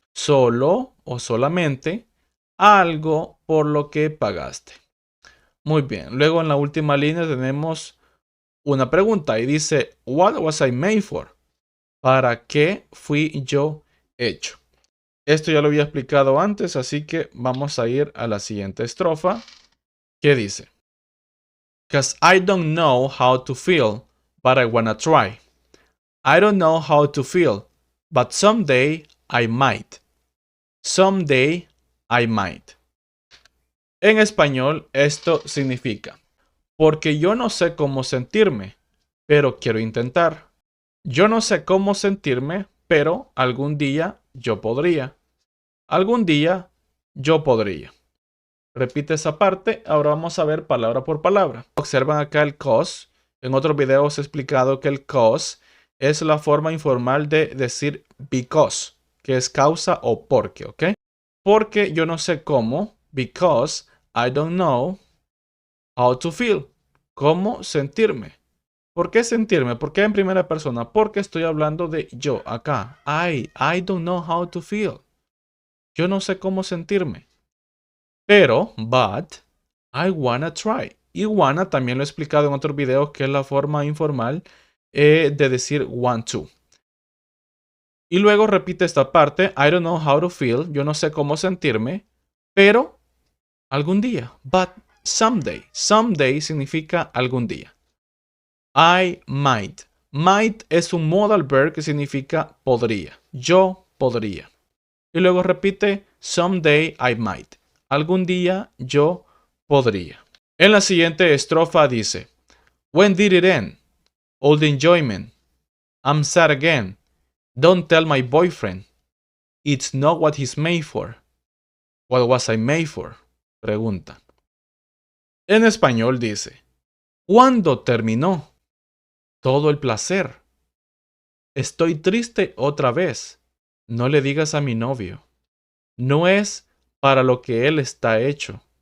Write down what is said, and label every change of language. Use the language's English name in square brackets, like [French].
[Spanish] Solo o solamente algo por lo que pagaste. Muy bien. Luego en la última línea tenemos una pregunta y dice [English] what was I made for? [Spanish] ¿Para qué fui yo hecho? Esto ya lo había explicado antes, así que vamos a ir a la siguiente estrofa. ¿Qué dice? [English] 'Cause I don't know how to feel, but I wanna try. I don't know how to feel, but someday I might. Someday I might. [Spanish] En español, esto significa, porque yo no sé cómo sentirme, pero quiero intentar. Yo no sé cómo sentirme, pero algún día yo podría. Algún día yo podría. Repite esa parte. Ahora vamos a ver palabra por palabra. Observan acá el cause. En otros videos he explicado que el cause es la forma informal de decir because, que es causa o porque, ¿ok? Porque yo no sé cómo, [English] because I don't know how to feel. [Spanish] ¿Cómo sentirme? ¿Por qué sentirme? ¿Por qué en primera persona? Porque estoy hablando de yo acá. [English] I don't know how to feel. [Spanish] Yo no sé cómo sentirme. Pero, but, [English] I wanna try. [Spanish] Y wanna también lo he explicado en otros videos que es la forma informal de decir want to. Y luego repite esta parte, [English] I don't know how to feel. [Spanish] Yo no sé cómo sentirme, pero algún día. But someday. Someday significa algún día. I might. Might es un modal verb que significa podría. Yo podría. Y luego repite, [English] someday I might. [Spanish] Algún día yo podría. En la siguiente estrofa dice, [English] when did it end? All the enjoyment. I'm sad again. Don't tell my boyfriend. It's not what he's made for. What was I made for? [Spanish] Pregunta. En español dice, ¿cuándo terminó? Todo el placer. Estoy triste otra vez. No le digas a mi novio. No es para lo que él está hecho.